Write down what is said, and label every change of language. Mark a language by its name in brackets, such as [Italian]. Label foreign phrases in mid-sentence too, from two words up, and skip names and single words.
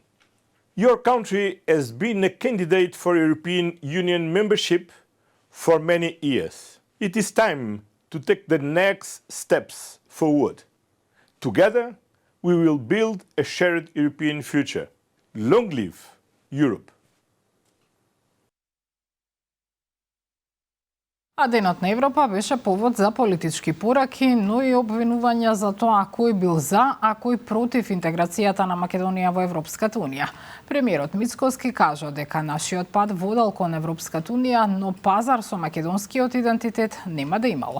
[English] Your country has been a candidate for European Union membership for many years. It is time to take the next steps forward. Together, we will build a shared European future. Long live Europe! [Macedonian] А Денот на Европа беше повод за политички пораки, но и обвинувања за тоа кој бил за, а кој против интеграцијата на Македонија во Европската Унија. Премиерот Мицкоски кажа дека нашиот пат водел кон Европската Унија, но пазар со македонскиот идентитет нема да имало.